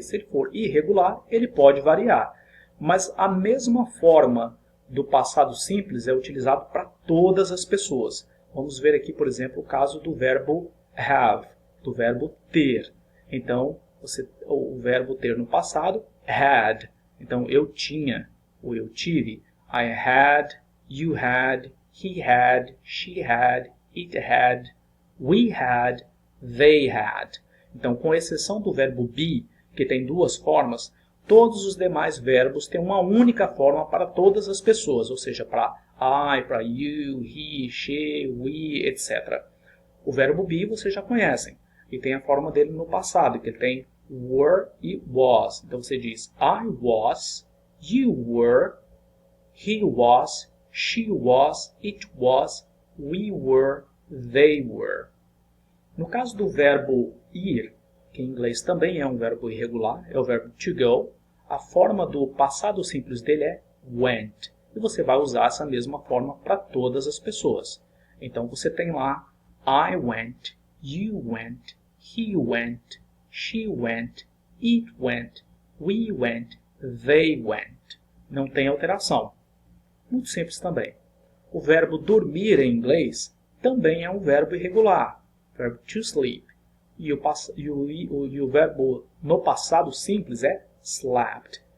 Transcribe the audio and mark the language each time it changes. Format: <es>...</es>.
<pt>Se ele for irregular, ele pode variar. Mas a mesma forma do passado simples é utilizado para todas as pessoas. Vamos ver aqui, por exemplo, o caso do verbo have, do verbo ter. Então, o verbo ter no passado, had. Então, eu tinha, ou eu tive.</pt> <en>I had, you had, he had, she had, it had, we had, they had.</en> <pt>Então, com exceção do verbo be, que tem duas formas, todos os demais verbos têm uma única forma para todas as pessoas, ou seja, para I, para you, he, she, we, etc. O verbo be vocês já conhecem, e tem a forma dele no passado, que ele tem were e was. Então você diz</pt> <en>I was, you were, he was, she was, it was, we were, they were.</en> <pt>No caso do verbo ir, que em inglês também é um verbo irregular, é o verbo to go, a forma do passado simples dele é went. E você vai usar essa mesma forma para todas as pessoas. Então você tem lá</pt> <en>I went, you went, he went, she went, it went, we went, they went.</en> <pt>Não tem alteração. Muito simples também. O verbo dormir em inglês também é um verbo irregular. Verbo to sleep. E o verbo no passado simples é slept.</pt>